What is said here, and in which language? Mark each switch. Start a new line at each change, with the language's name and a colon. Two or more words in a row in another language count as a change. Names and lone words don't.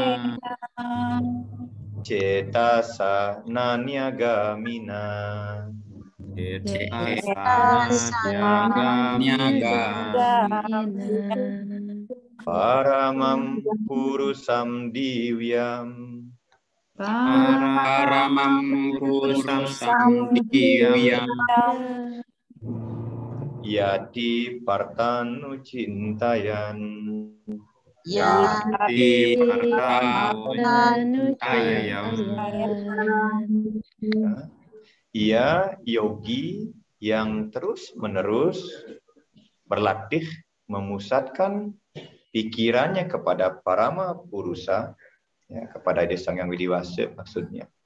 Sanskrit: cetasa nanyagamina paramam purusam diwyam yati partanu cintayan yati partanu cintayam
Indonesian: ia yogi yang terus-menerus berlatih memusatkan pikirannya kepada
Sanskrit: parama purusa,
Indonesian: ya, kepada Ide Sang Hyang Widiwasa maksudnya.